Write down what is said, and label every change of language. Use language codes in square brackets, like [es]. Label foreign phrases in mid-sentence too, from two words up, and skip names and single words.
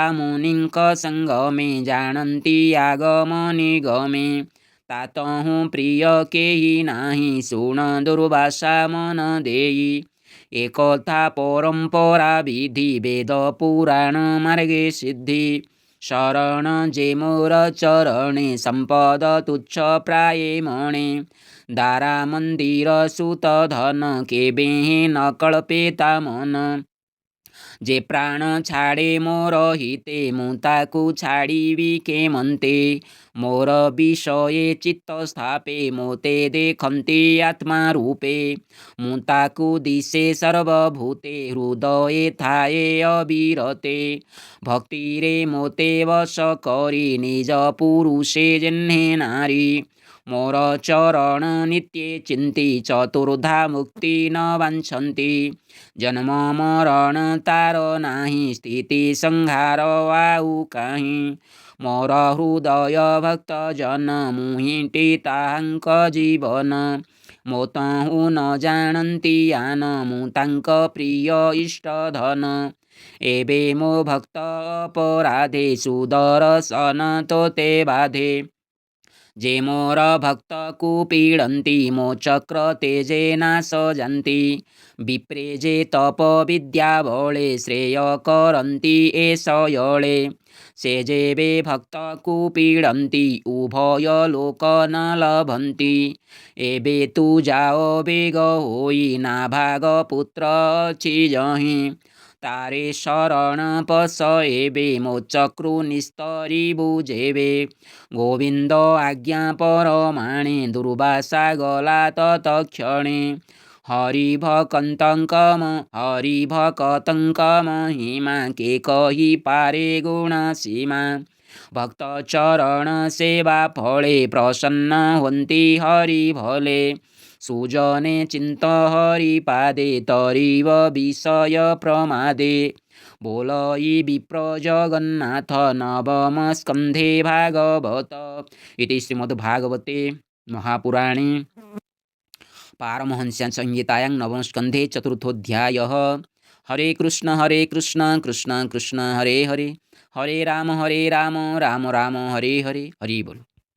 [or] ମୁନିଙ୍କ ସଙ୍ଗମେ ଜାଣନ୍ତି ଆଗମ ନିଗମେ ତାତହୁ ପ୍ରିୟ କେହି ନାହିଁ ଶୁଣ ଦୁର୍ବାସା ମନ ଦେଇ ଏକଥା ପରମ୍ପରା ବିଧି ବେଦ ପୁରାଣ ମାର୍ଗେ ସିଦ୍ଧି ଶରଣ ଯେ ମୋର ଚରଣେ ସମ୍ପଦ ତୁଚ୍ଛ ପ୍ରାୟେ ମଣେ ଦାରା ମନ୍ଦିର ସୁତ ଧନ କେବେ ନ କଳ୍ପେତା ମନ ଯେ ପ୍ରାଣ ଛାଡ଼େ ମୋର ହିତେ ମୁ ତାକୁ ଛାଡ଼ିବି କେମନ୍ତେ ମୋର ବିଷୟେ ଚିତ୍ତ ସ୍ଥାପେ ମୋତେ ଦେଖନ୍ତି ଆତ୍ମା ରୂପେ ମୁ ତାକୁ ଦିଶେ ସର୍ବଭୂତେ ହୃଦୟେ ଥାଏ ଅବିରତେ ଭକ୍ତିରେ ମୋତେ ବଶ କରି ନିଜ ପୁରୁଷେ ଜନ୍ହେ ନାରୀ ମୋର ଚରଣ ନିତ୍ୟେ ଚିନ୍ତି ଚତୁର୍ଧା ମୁକ୍ତି ନ ବାଞ୍ଛନ୍ତି ଜନ୍ମ ମରଣ ତାର ନାହିଁ ସ୍ଥିତି ସଂହାର ଆଉ କାହିଁ ମୋର ହୃଦୟ ଭକ୍ତ ଜନ ମୁହିଟି ତାହାଙ୍କ ଜୀବନ ମୋତହୁ ନ ଜାଣନ୍ତି ଆନ ମୁ ତାଙ୍କ ପ୍ରିୟ ଇଷ୍ଟ ଧନ ଏବେ ମୋ ଭକ୍ତ ଅପରାଧେ ସୁଦର୍ଶନ ତୋତେ ବାଧେ ଯେ ମୋର ଭକ୍ତ କୋ ପୀଡନ୍ତି ମୋ ଚକ୍ର ତେଜେ ନାଶ ଜନ୍ତି ବିପ୍ରେ ଯେ ତପ ବିଦ୍ୟା ବଳେ ଶ୍ରେୟ କରନ୍ତି ଏଷୟଳେ ସେ ଯେବେ ଭକ୍ତ କୋ ପୀଡନ୍ତି ଉଭୟ ଲୋକ ନ ଲଭନ୍ତି ଏବେ ତୁ ଯାଅ ବେଗ ହୋଇ ନାଭାଗ ପୁତ୍ର ଅଛି ଯହି ତାରେ ଶରଣ ପସ ଏବେ ମୋ ଚକ୍ରୁ ନିସ୍ତରି ବୁଝେବେ ଗୋବିନ୍ଦ ଆଜ୍ଞା ପରମାଣେ ଦୁର୍ବାସା ଗଲା ତତ୍କ୍ଷଣେ ହରିଭକତଙ୍କମହିମା କେ କହି ପାରେ ଗୁଣ ସୀମା। ଭକ୍ତ ଚରଣ ସେବା ଫଳେ ପ୍ରସନ୍ନ ହୁନ୍ତି ହରି ଭଲେ। ସୁଜନେ ଚିନ୍ତ ହରି ପାଦେ ତରିବ ବିଷୟ ପ୍ରମାଦେ। ବୋଲଇ ବିପ୍ର ଜଗନ୍ନାଥ ନବମ ସ୍କନ୍ଧେ ଭାଗବତ। [sa] इति श्रीमद्भागवते महापुराणे पारमहंस्यां संहितायां नवमस्कन्धे चतुर्थोऽध्यायः। हरे कृष्ण कृष्ण कृष्ण हरे हरे, हरे राम राम राम हरे हरे। [or] ହରି ବୋଲ।